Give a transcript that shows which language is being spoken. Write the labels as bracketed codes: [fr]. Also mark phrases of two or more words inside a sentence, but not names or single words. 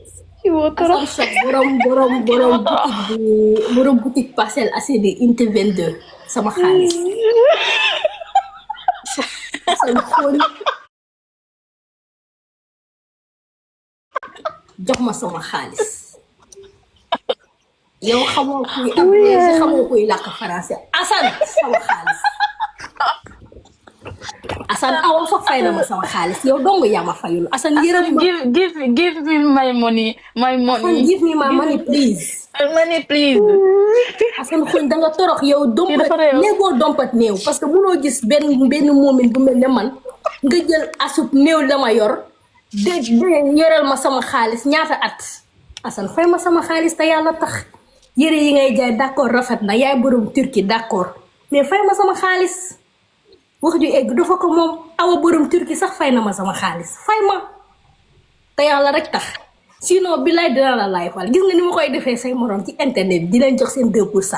[wo] Assane Shop borom boutique Parcelles Assainies unité 22 sama xaalis Assane xuñ jox ma sama xaalis yow xamoo kuy anglais xamoo kuy làkk français Assane sama xaalis Assane awa fa fay na ma sama xaalis yow dong yaa ma fayul Assane yërëm ma [en] give me my money [wo] Assane [en] give me my money please [wo] Assane xuñ danga torox yow dompat néegoo dompat néew [fr] parce que [wo] munoo gis benn moomin bu mel ne man nga jël asub néew la ma yor de yoreel ma sama xaalis ñaata at Assane fay ma sama xaalis te yàlla tax yére yi ngay jaay d'accord rafet na yaay borom turki d'accord mais fay ma sama xaalis wax ju egg dafa ko moom awa borom turki sax fay na ma sama xaalis fay ma te yàlla rek tax sinon billaay dina la laay fal gis nga ni ma koy defee say morom ci internet bi di leen jox seen 2%.